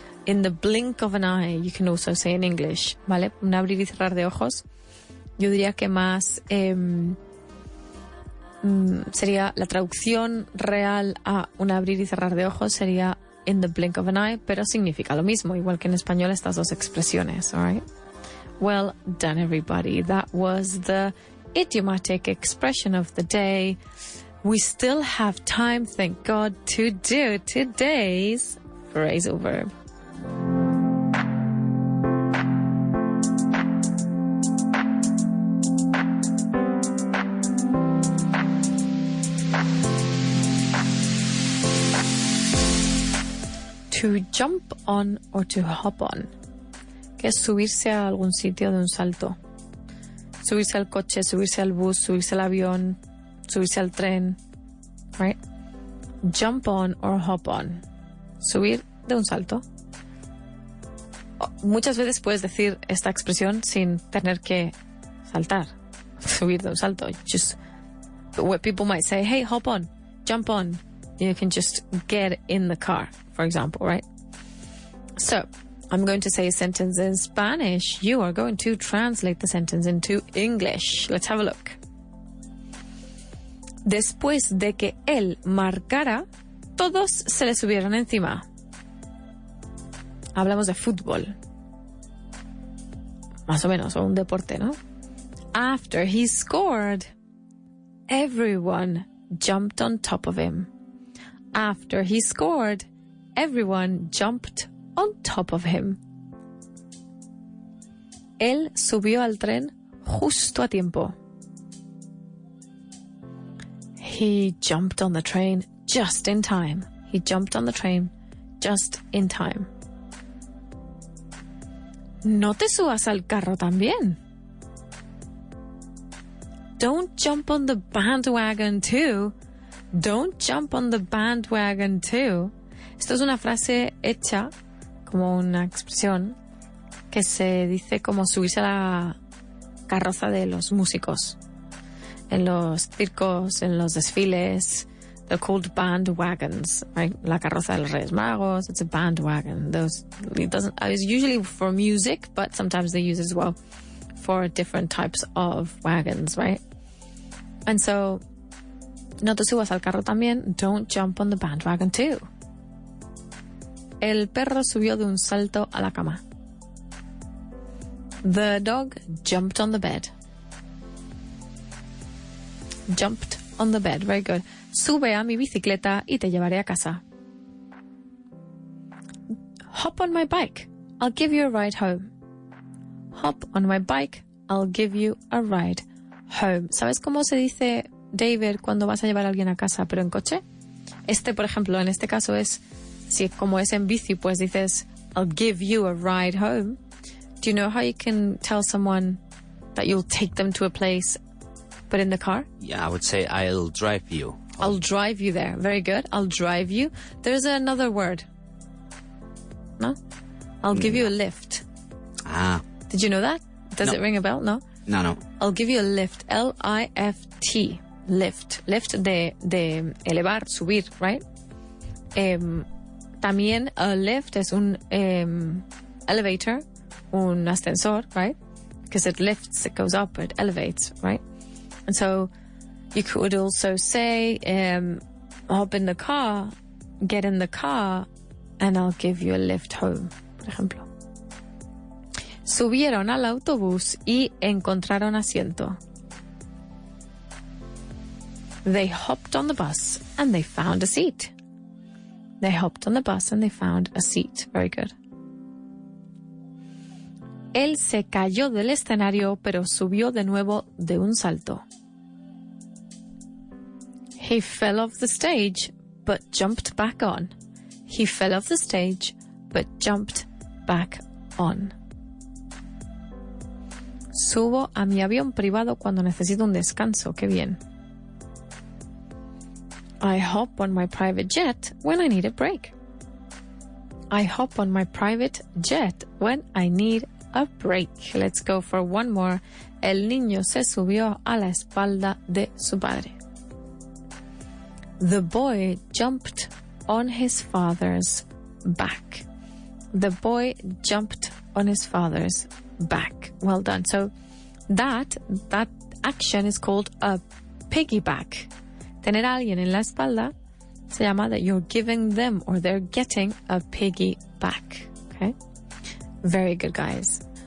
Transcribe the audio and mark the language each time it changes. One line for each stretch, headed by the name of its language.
English: In the blink of an eye, you can also say in English,
Spanish: ¿vale? Un abrir y cerrar de ojos. Yo diría que más sería la traducción real a un abrir y cerrar de ojos sería
English: in the blink of an eye,
Spanish: pero significa lo mismo, igual que en español estas dos expresiones,
English: all right? Well done, everybody. That was the idiomatic expression of the day. We still have time, thank God, to do today's phrasal verb. To jump on or to hop on,
Spanish: que es subirse a algún sitio de un salto. Subirse al coche, subirse al bus, subirse al avión, subirse al tren,
English: right? Jump on or hop on.
Spanish: Subir de un salto. Muchas veces puedes decir esta expresión sin tener que saltar. Subir de un salto.
English: Just what people might say, hey, hop on, jump on. You can just get in the car, for example, right? So, I'm going to say a sentence in Spanish. You are going to translate the sentence into English. Let's have a look.
Spanish: Después de que él marcara, todos se le subieron encima. Hablamos de fútbol. Más o menos, o un deporte, ¿no?
English: After he scored, everyone jumped on top of him. After he scored, everyone jumped on top of him.
Spanish: Él subió al tren justo a tiempo.
English: He jumped on the train just in time. He jumped on the train just in time.
Spanish: No te subas al carro también.
English: Don't jump on the bandwagon too. Don't jump on the bandwagon too.
Spanish: Esto es una frase hecha como una expresión que se dice como subirse a la carroza de los músicos. En los circos, en los desfiles,
English: they're called bandwagons, right?
Spanish: La carroza de los Reyes Magos,
English: it's a bandwagon. It's usually for music, but sometimes they use it as well for different types of wagons, right? And so,
Spanish: No te subas al carro también.
English: Don't jump on the bandwagon too.
Spanish: El perro subió de un salto a la cama.
English: The dog jumped on the bed. Jumped on the bed. Very good.
Spanish: Sube a mi bicicleta y te llevaré a casa.
English: Hop on my bike. I'll give you a ride home. Hop on my bike. I'll give you a ride home.
Spanish: ¿Sabes cómo se dice, David, cuando vas a llevar a alguien a casa, pero en coche? Por ejemplo, en este caso es, si como es en bici, pues dices,
English: I'll give you a ride home. Do you know how you can tell someone that you'll take them to a place, but in the car? Yeah, I would say I'll drive you. I'll drive you there. Very good. I'll drive you. There's another word. No? I'll give you a lift. Ah. Did you know that? Does it ring a bell? No? No. I'll give you a lift. L-I-F-T. Lift.
Spanish: Lift de elevar, subir,
English: right?
Spanish: También a lift es un elevator, un ascensor,
English: right? Because it lifts, it goes up, it elevates, right? And so you could also say, hop in the car, get in the car, and I'll give you a lift home,
Spanish: por ejemplo. Subieron al autobús y encontraron asiento.
English: They hopped on the bus and they found a seat. They hopped on the bus and they found a seat. Very good.
Spanish: Él se cayó del escenario, pero subió de nuevo de un salto.
English: He fell off the stage, but jumped back on. He fell off the stage, but jumped back on.
Spanish: Subo a mi avión privado cuando necesito un descanso. Qué bien.
English: I hop on my private jet when I need a break. I hop on my private jet when I need a break. Let's go for one more.
Spanish: El niño se subió a la espalda de su padre.
English: The boy jumped on his father's back. The boy jumped on his father's back. Well done. So that action is called a piggyback.
Spanish: Tener a alguien en la espalda se llama
English: that you're giving them or they're getting a piggyback. Okay? Very good, guys.